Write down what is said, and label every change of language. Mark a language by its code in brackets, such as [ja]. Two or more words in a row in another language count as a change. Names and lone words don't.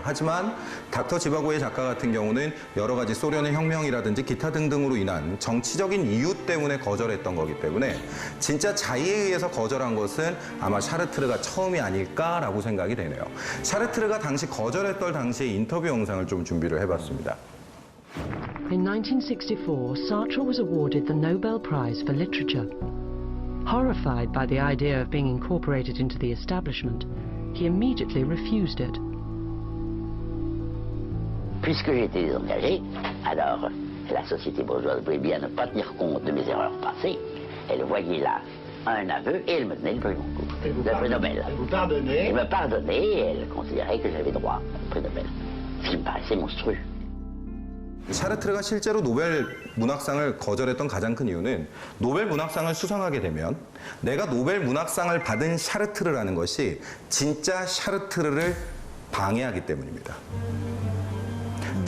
[ko] 하지만 닥터 지바고의 작가 같은 경우는 여러 가지 소련의 혁명이라든지 기타 등등으로 인한 정치적인 이유 때문에 거절했던 거기 때문에 진짜 자의에 의해서 거절한 것은 아마 샤르트르가 처음이 아닐까라고 생각이 되네요. 샤르트르가 당시 거절했던 당시의 인터뷰 영상을 좀 준비를 해봤습니다. [en] In 1964, Sartre was awarded the Nobel Prize for Literature. Horrified by the idea of being incorporated into the establishment, he immediately refused it. [fr] Puisque j'ai été désengagé, alors la société bourgeoise voulait bien ne pas tenir compte de mes erreurs passées. Elle voyait là un aveu et elle me donnait le prix Goncourt, le prix Nobel. Elle vous pardonnait? Elle me pardonnait et elle considérait que j'avais droit au prix Nobel. Ce qui me paraissait monstrueux. [ko] 샤르트르가 실제로 노벨 문학상을 거절했던 가장 큰 이유는 노벨 문학상을 수상하게 되면 내가 노벨 문학상을 받은 샤르트르라는 것이 진짜 샤르트르를 방해하기 때문입니다.